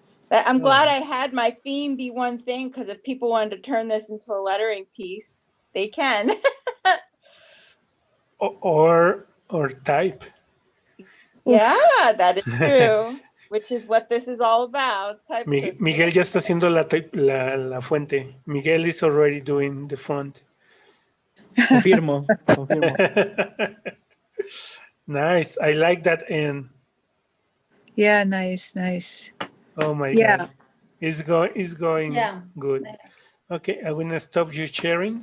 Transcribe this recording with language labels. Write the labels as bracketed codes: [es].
[en] I'm glad I had my theme be one thing because if people wanted to turn this into a lettering piece, they can. or type. Yeah, that is true. Which is what this is all about. It's type [es] Miguel ya está haciendo la fuente. [en] Miguel is already doing the font. [es] Confirmo. [en] Nice. I like that N. Yeah, nice. Oh my God. It's going good. Okay, I'm gonna stop you sharing.